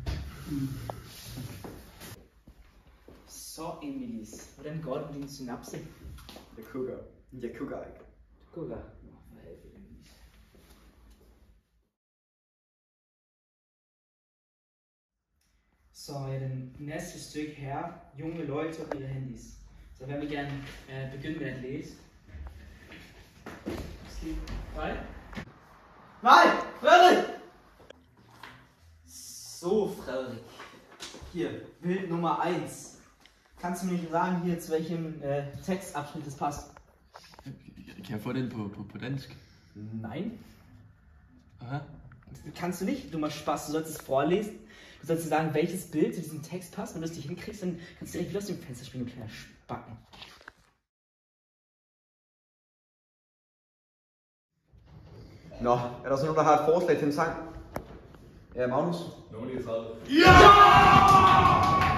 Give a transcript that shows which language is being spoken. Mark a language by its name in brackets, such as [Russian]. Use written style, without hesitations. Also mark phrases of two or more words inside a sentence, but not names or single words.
[Danish] Så, Emilis, hvordan går det med din synapse? Jeg kukker. Jeg kukker ikke. Du kukker? Nå, for helvede, Emilis. Så er den næste stykke her, [German] junge Leute og ihre Handys. [Danish] Så hvem vil gerne begynde med at læse? Nej? Nej! Frederik! [German] So, Frederik. Hier, Bild Nummer 1. Kannst du mir sagen, hier zu welchem Textabschnitt es passt? [Danish] Kan jeg få den på dansk? [German] Nein. Aha. Kannst du nicht, dummer Spaß. Du sollst es vorlesen. Du sollst sagen, welches Bild zu diesem Text passt. Wenn du es nicht hinkriegst, dann kannst du direkt wieder aus dem Fenster springen, du kleiner Spacken. [Danish] Nå, er der så nogen, der har et forslag til en sang? Ja, Magnus? Nummer 39. Ja!